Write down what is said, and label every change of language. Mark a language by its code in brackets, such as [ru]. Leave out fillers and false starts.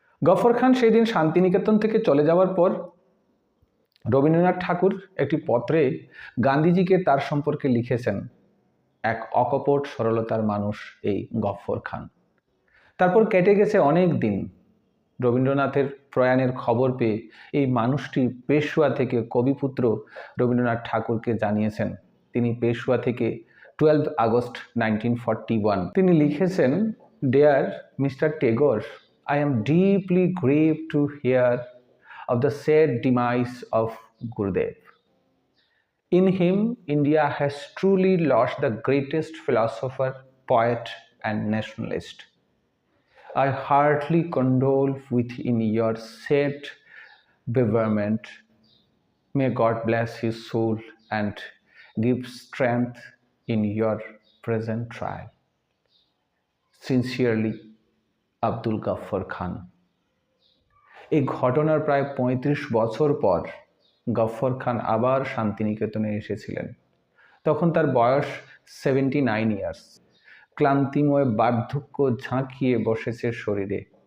[bn] গফর খান সেই দিন শান্তিনিকেতন থেকে চলে যাওয়ার পর রবীন্দ্রনাথ ঠাকুর একটি পত্রে গান্ধীজিকে তার সম্পর্কে লিখেছেন, এক অকপট সরলতার মানুষ এই গফর খান। তারপর কেটে গেছে অনেক দিন। রবীন্দ্রনাথের প্রয়াণের খবর পেয়ে এই মানুষটি পেশোয়া থেকে কবিপুত্র রবীন্দ্রনাথ ঠাকুরকে জানিয়েছেন। তিনি পেশোয়া থেকে 12 আগস্ট 1941 তিনি লিখেছেন, [en] Dear mister Tagore, I am deeply grieved to hear of the sad demise of Gurudev. In him, India has truly lost the greatest philosopher, poet, and nationalist. I heartily condole with in your sad bereavement. May God bless his soul and give strength in your present trial. [bn] Sincerely, Abdul Ghaffar খান। এই ঘটনার প্রায় 35 বছর পর গফর খান আবার শান্তিনিকেতনে এসেছিলেন। তখন তার বয়স 79 ইয়ার্স। ক্লান্তিময় বার্ধক্য ঝাঁকিয়ে বসেছে শরীরে।